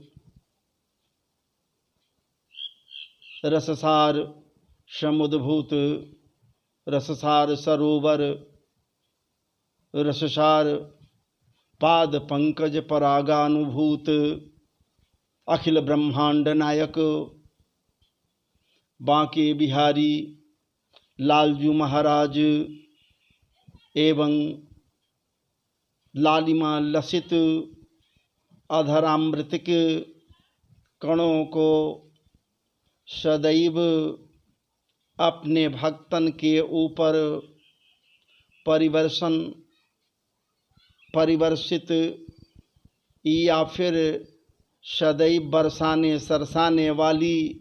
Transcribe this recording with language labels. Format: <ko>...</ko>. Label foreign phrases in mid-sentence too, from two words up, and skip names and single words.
<sa>रससार समुद्भूत रससार सरोवर रससार पाद पंकज परागानुभूत अखिल ब्रह्मांड नायक</sa> <hi>बांके बिहारी लालजू महाराज एवं लालिमा लसित अधरामृतिक कणों को सदैव अपने भक्तन के ऊपर परिवर्षित या फिर सदैव बरसाने सरसाने वाली</hi>